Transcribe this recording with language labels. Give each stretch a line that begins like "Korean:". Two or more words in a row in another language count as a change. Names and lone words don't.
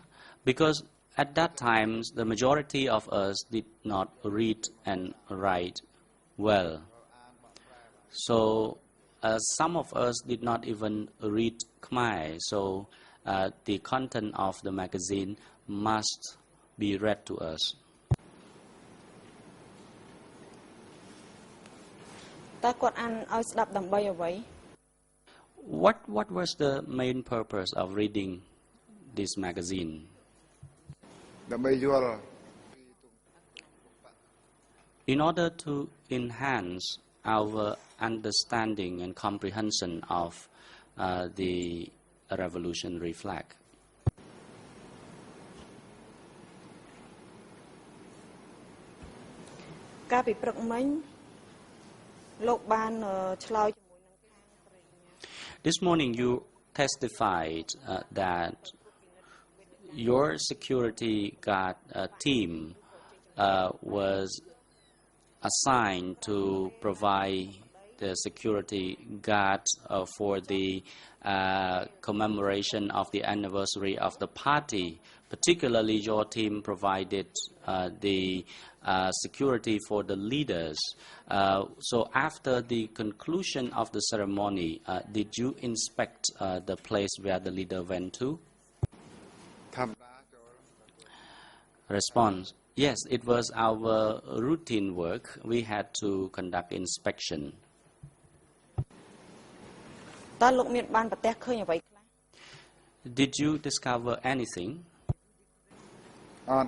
English: Because at that time, the majority of us did not read and write well. So some of us did not even read Khmer, so the content of the magazine must be read to us.
Khmer: តើគាត់អានឲ្យស្ដាប់ដើម្បីអ្វី
English: What was the main purpose of reading this magazine?
Khmer: ដើម្បីយល់
English: In order to enhance our understanding and comprehension of the revolutionary flag.
Khmer: កាលពីព្រឹកមិញលោកបានឆ្លើយជាមួយនឹងខាងប្រេង
English: This morning you testified that your security guard team was assigned to provide the security guard for the commemoration of the anniversary of the party. Particularly, your team provided the security for the leaders. So after the conclusion of the ceremony, did you inspect the place where the leader went to?
Khmer: ធម្មតាចូល
English: Response: Yes, it was our routine work. We had to conduct inspection.
Khmer: តើលោកមានបានប្រទះឃើញអ្វីខ្លះ
English: Did you discover anything?
Khmer: អត់